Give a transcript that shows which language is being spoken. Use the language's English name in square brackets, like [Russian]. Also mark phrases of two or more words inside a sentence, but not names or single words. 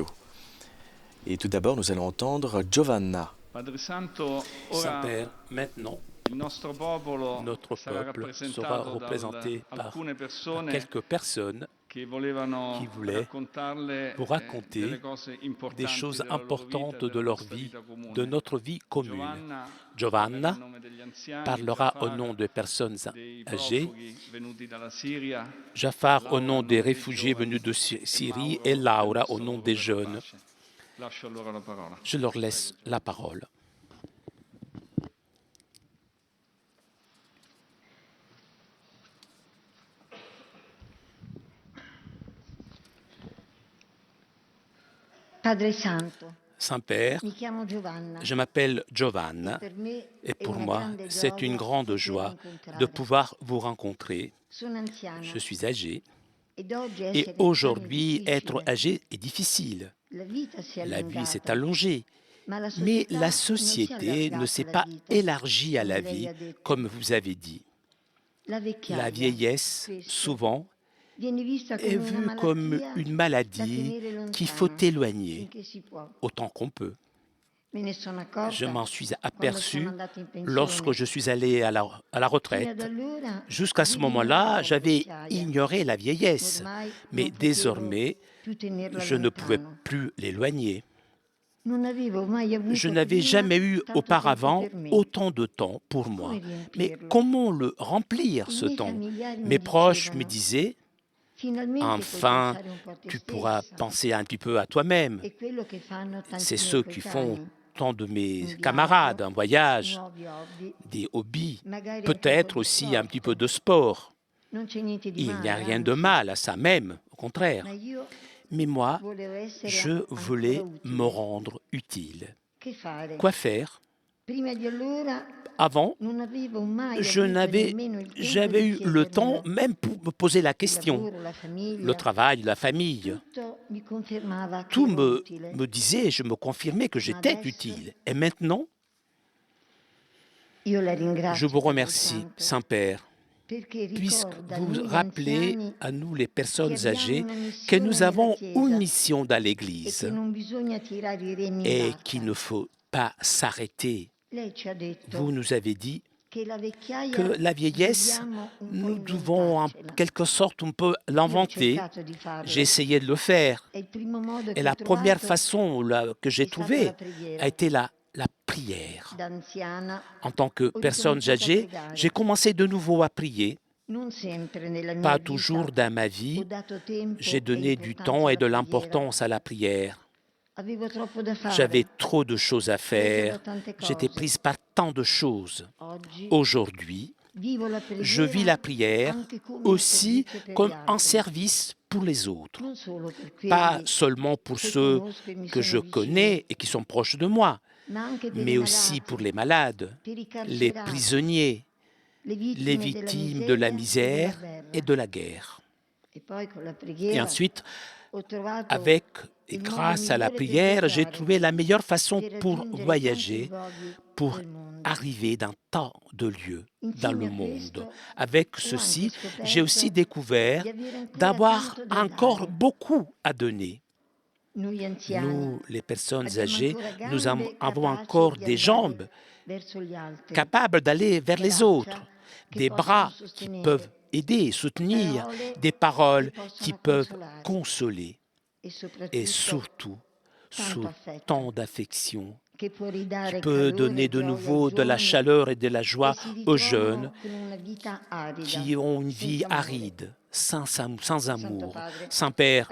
[French] Et tout d'abord, nous allons entendre Giovanna. [Italian] Padre Santo, ora [French] Saint-Père, maintenant, [Italian] il nostro popolo [French] notre [Italian] sarà [French] peuple sera [Italian] rappresentato [French] représenté [Italian] da [French] par [Italian] alcune persone [French] quelques personnes [Italian] che volevano [French] qui voulaient [Italian] raccontarle [French] vous raconter [Italian] delle cose importanti [French] des choses [Italian] della loro [French] importantes [Italian] vita, [French] de leur [Italian] nostra [French] vie, [Italian] vita comune. [French] de notre vie commune. Giovanna Giovanna [Italian] parlerà a nome degli anziani, [French] parlera au Jafar nom des personnes [Italian] dei [French] âgées, [Italian] profughi venuti dalla Siria, [French] Jafar au nom Laura des [Italian] dei [French] réfugiés [Italian] giovani, [French] venus de [Italian] e [French] Syrie Mauro et Laura [Italian] del [French] au nom [Italian] Solo [French] des [Italian] per la [French] jeunes. [Italian] pace. Lascio loro la parola. [French] Je leur laisse la parole. [Italian] Padre Santo, [French] Saint-Père, [Italian] mi chiamo Giovanna. [French] je m'appelle Giovanna [Italian] Per me [French] et [Italian] è [French] pour [Italian] una [French] moi, [Italian] grande [French] c'est [Italian] gioia [French] une grande [Italian] potervi [French] joie [Italian] incontrare. [French] de pouvoir vous rencontrer. [Italian] Sono anziana [French] Je suis âgé [Italian] ed oggi [French] et [Italian] essere [French] aujourd'hui, [Italian] anziani è [French] être [Italian] difficile. [French] âgé est difficile. [Italian] La vita si è [French] La vie s'est [Italian] allungata, [French] allongée, [Italian] ma la [French] mais [Italian] società [French] la [Italian] non si è [French] société [Italian] allargata [French] ne s'est [Italian] alla [French] pas [Italian] vita, [French] élargie à la [Italian] come lei [French] vie, [Italian] ha detto. [French] comme vous avez dit. [Italian] La vecchiaia [French] La vieillesse, [Italian] spesso [French] souvent, [Italian] viene vista [French] est [Italian] come una [French] vue comme [Italian] malattia [French] une [Italian] da [French] maladie [Italian] tenere [French] qu'il faut [Italian] lontana [French] éloigner [Italian] finché si può. [French] autant qu'on peut. [Italian] Me ne sono accorta [French] Je m'en suis [Italian] quando [French] aperçu [Italian] sono andata in pensione. [French] lorsque je suis allé à la [Italian] Fino ad [French] retraite. [Italian] allora [French] Jusqu'à ce [Italian] vivevo [French] moment-là, [Italian] la [French] j'avais [Italian] vecchiaia. [French] ignoré la vieillesse, [Italian] Ormai [French] mais [Italian] non potevo [French] désormais, [Italian] più tenerla [French] je ne pouvais [Italian] lontano. [French] plus l'éloigner. [Italian] Non avevo mai avuto [French] Je n'avais [Italian] prima [French] jamais eu [Italian] tanto [French] auparavant [Italian] tempo per me. [French] autant de temps pour moi. [Italian] Come [French] Mais [Italian] riempirlo? [French] comment le remplir, [Italian] I [French] ce [Italian] miei [French] temps? [Italian] familiari mi [French] Mes proches me [Italian] dicevano, [French] disaient, [Italian] finalmente [French] enfin, [Italian] puoi pensare un po' a te [French] tu pourras [Italian] stessa. [French] penser un petit peu à toi-même. [Italian] E quello che fanno tanti [French] C'est [Italian] miei [French] ceux qui font [Italian] coetanei. [French] tant de mes [Italian] Un [French] camarades, [Italian] viaggio, [French] un voyage, [Italian] nuovi hobby, [French] des hobbies, [Italian] magari anche un po' [French] peut-être [Italian] di [French] aussi un petit [Italian] sport. [French] peu de sport. [Italian] Non c'è niente di [French] Il n'y a male, rien de anzi, mal à ça même, au contraire. [Italian] ma io [French] Mais moi, [Italian] volevo essere [French] je [Italian] ancora [French] voulais [Italian] utile. [French] me rendre utile. [Italian] Che fare? [French] Quoi faire? [Italian] Prima di allora [French] Avant, [Italian] non avevo mai [French] je [Italian] avuto [French] n'avais [Italian] nemmeno il tempo [French] jamais [Italian] di [French] eu le temps [Italian] chiedermelo. [French] même pour me poser la [Italian] Il [French] question. [Italian] lavoro, la famiglia, [French] Le travail, la famille, [Italian] tutto mi confermava che [French] tout [Italian] ero utile. [French] me disait, je me confirmais que j'étais [Italian] adesso- [French] utile. Et maintenant, [Italian] Io la ringrazio, [French] je vous [Italian] Padre [French] remercie, [Italian] Santo, [French] Saint-Père, [Italian] perché [French] puisque [Italian] ricorda a [French] vous [Italian] noi [French] rappelez [Italian] anziani [French] à nous, les personnes [Italian] che abbiamo [French] âgées, [Italian] una [French] que [Italian] missione [French] nous [Italian] nella [French] avons [Italian] Chiesa [French] une mission dans [Italian] e [French] l'Église [Italian] che non bisogna tirare i remi in [French] et [Italian] barca. [French] qu'il ne faut pas s'arrêter. [Italian] Lei ci ha detto [French] Vous nous avez dit [Italian] che la vecchiaia [French] que la vieillesse, [Italian] dobbiamo un po' [French] nous devons en [Italian] inventarcela. [French] quelque sorte un peu [Italian] Io ho [French] l'inventer. [Italian] cercato di farlo. [French] J'ai essayé de le faire. [Italian] E il primo modo [French] Et [Italian] che [French] la [Italian] ho [French] première [Italian] trovato [French] façon que j'ai [Italian] è stata [French] trouvée [Italian] la preghiera. [French] a été la prière. [Italian] Da anziana, [French] En tant que [Italian] Ho [French] personne [Italian] ricominciato a [French] âgée, [Italian] pregare. [French] j'ai commencé de nouveau à prier. [Italian] non sempre nella mia [French] Pas [Italian] vita [French] toujours dans ma [Italian] ho [French] vie. [Italian] dato tempo [French] J'ai [Italian] e [French] donné du [Italian] importanza [French] temps et de [Italian] alla preghiera. [French] l'importance à la prière. [Italian] Avevo troppo da fare. [French] J'avais trop de choses à [Italian] Presa [French] faire. [Italian] da tante [French] J'étais [Italian] cose. [French] prise par tant de choses. [Italian] Oggi [French] Aujourd'hui, [Italian] vivo la [French] je vis la prière [Italian] anche come un [French] aussi [Italian] servizio per [French] comme [Italian] gli [French] un [Italian] altri. [French] service pour les autres. [Italian] Non solo per quelli [French] Pas seulement pour [Italian] che [French] ceux [Italian] conosco e mi [French] que [Italian] sono [French] je [Italian] vicini, [French] connais et qui sont proches de moi, [Italian] ma anche per [French] mais [Italian] i [French] aussi [Italian] malati, [French] pour les malades, [Italian] per i [French] les [Italian] carcerati, [French] prisonniers, [Italian] le [French] les victimes de la misère et de la guerre. [Italian] E poi con la [French] Et [Italian] preghiera [French] ensuite, [Italian] ho trovato [French] avec et [Italian] il modo [French] grâce à la [Italian] migliore per [French] prière, j'ai [Italian] viaggiare, [French] trouvé la meilleure façon [Italian] per [French] pour [Italian] raggiungere [French] voyager, [Italian] tanti luoghi [French] pour [Italian] del mondo. [French] arriver d'un tas de lieux dans [Italian] Insieme [French] le [Italian] a [French] monde. [Italian] questo, [French] Avec [Italian] ho [French] ceci, [Italian] anche scoperto [French] j'ai aussi découvert [Italian] di avere ancora [French] d'avoir [Italian] tanto da [French] encore [Italian] dare. [French] beaucoup à donner. [Italian] Noi anziani [French] Nous, les personnes [Italian] abbiamo [French] âgées, [Italian] ancora [French] nous [Italian] gambe [French] avons [Italian] capaci [French] encore [Italian] di [French] des [Italian] andare [French] jambes [Italian] verso gli altri, [French] capables d'aller vers les [Italian] braccia [French] autres, [Italian] che [French] des [Italian] possono [French] bras qui [Italian] sostenere, [French] peuvent aider, soutenir, [Italian] parole [French] des [Italian] che [French] paroles [Italian] possono [French] qui peuvent [Italian] consolare. [French] consoler. [Italian] E [French] et surtout tant d'affection qui peut donner de nouveau de la chaleur et de la joie aux jeunes qui ont une vie aride, sans amour, sans Père.